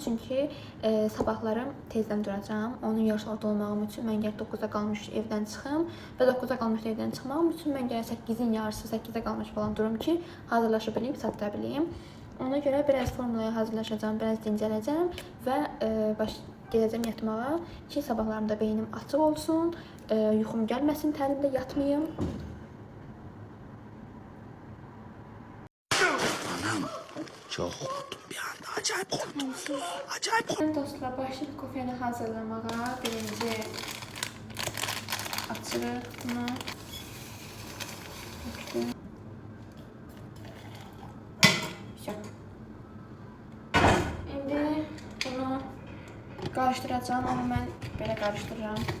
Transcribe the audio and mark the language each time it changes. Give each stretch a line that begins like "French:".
Azerbaijani: Çünki sabahlarım tezdən duracağam. Onun yarısı orada olmağım üçün mən gərək 9-a qalmış evdən çıxım və 9-a qalmış evdən çıxmağım üçün mən gərək 8-in yarısı 8-ə qalmış falan durum ki, hazırlaşa bileyim, çatdıra bileyim. Ona görə biraz formulaya hazırlaşacağam, biraz dincələcəm və gedəcəm yatmağa ki, sabahlarımda beynim açıq olsun, yuxum gəlməsin, təlimdə yatmayım.
Turkish: Anam, çok korktum bir anda. Acayip korktum. Acayip korktum.
Azerbaijani: Dostlar, başlayıb kofeni hazırlamağa. Birinci açırıq bunu. İndi bunu qarışdıracağım, amma mən belə qarışdırıram.